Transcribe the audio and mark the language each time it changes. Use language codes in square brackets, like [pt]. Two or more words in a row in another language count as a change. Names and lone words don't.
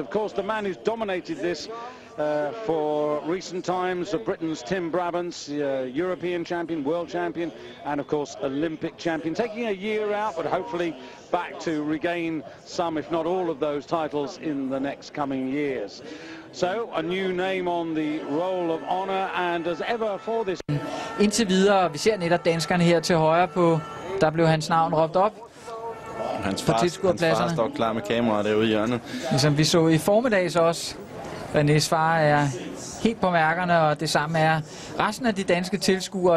[en] Of course, the man who's dominated this for recent times, Britain's Tim Brabants, European champion, world champion, and of course Olympic champion, taking a year out, but hopefully back to regain some, if not all, of those titles in the next coming years. So, a new name on the roll of honor, and as ever for this. [da] Indtil videre, vi ser netop danskerne her til højre på, der blev hans navn råbt op. Hans far står klar med kameraet derude i hjørnet. Ligesom vi så i formiddags også. Renés far er helt på mærkerne, og det samme er resten af de danske tilskuere.